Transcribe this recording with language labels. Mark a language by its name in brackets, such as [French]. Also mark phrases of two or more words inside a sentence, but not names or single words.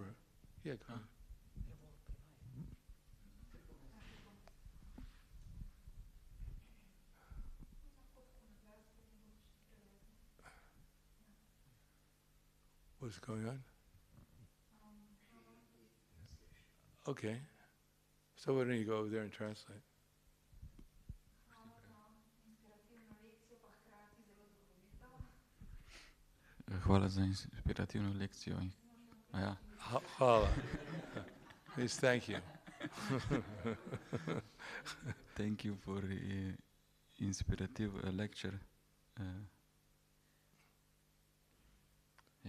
[English] Yeah, go on. What's going on? Okay. So why don't you go over there and translate? [Slovenian] Hvala za inspirativno lekcijo. Ja. Hvala. [English] Please, thank you. Thank you for inspirative lecture. Yeah.